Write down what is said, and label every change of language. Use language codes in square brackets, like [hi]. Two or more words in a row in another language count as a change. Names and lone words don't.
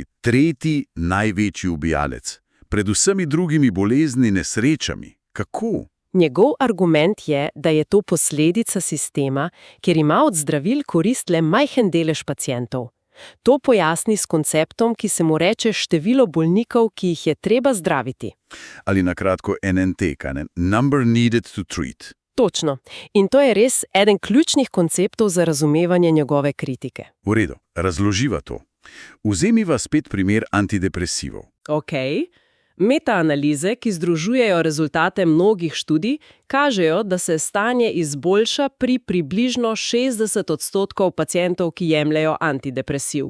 [sl] Tretji največji ubijalec. Pred vsemi drugimi bolezni, nesrečami. Kako? Njegov argument je, da je to posledica sistema, kjer ima od zdravil korist le majhen delež pacientov. To pojasni s konceptom, ki se mu reče število bolnikov, ki jih je treba zdraviti. Ali na kratko NNT, [en] number needed to treat. [sl] Točno. In to je res eden ključnih konceptov za razumevanje njegove kritike. V redu, razloživa to. Vzemiva spet primer antidepresivov. Okej. Metaanalize, ki združujejo rezultate mnogih študij, kažejo, da se stanje izboljša pri približno 60% pacientov, ki jemljejo antidepresiv.